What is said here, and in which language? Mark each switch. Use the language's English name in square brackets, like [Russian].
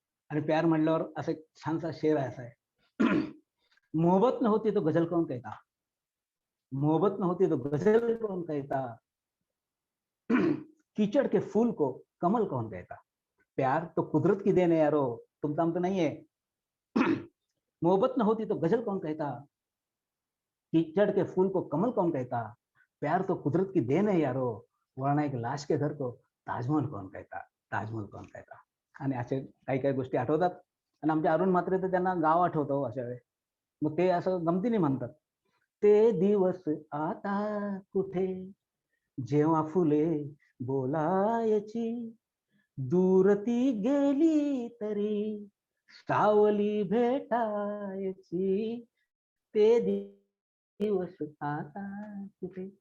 [Marathi] आणि प्यार म्हटल्यावर असं एक छानसा शेर आहे, असा आहे [Hindi] मोहब्बत न होती तो गजल कौन कहता, मोहब्बत न होती तो गजल कौन कहता, कीचड़ के फूल को कमल कौन कहता. प्यार तो कुदरत की देन है यारो, [Marathi] तुमचा आमचं नाहीये. [Hindi] मोहब्बत न होती तो गजल कौन कहता, कीचड़ के फूल को कमल कौन कहता, प्यार तो कुदरत की देन है यारो, वरना एक लाश के घर को ताजमहल कौन कहता, ताजमहल कौन कहता. [Marathi] आणि असे काही काही गोष्टी आठवतात. आणि आमच्या अरुण म्हात्रे तर त्यांना गाव आठवतं अशा वेळेस. मग ते असं गमतीने म्हणतात, ते दिवस आता कुठे जेव्हा फुले बोलायची, दूर ती गेली तरी सावली भेटायची, ते दिवस आता कुठे.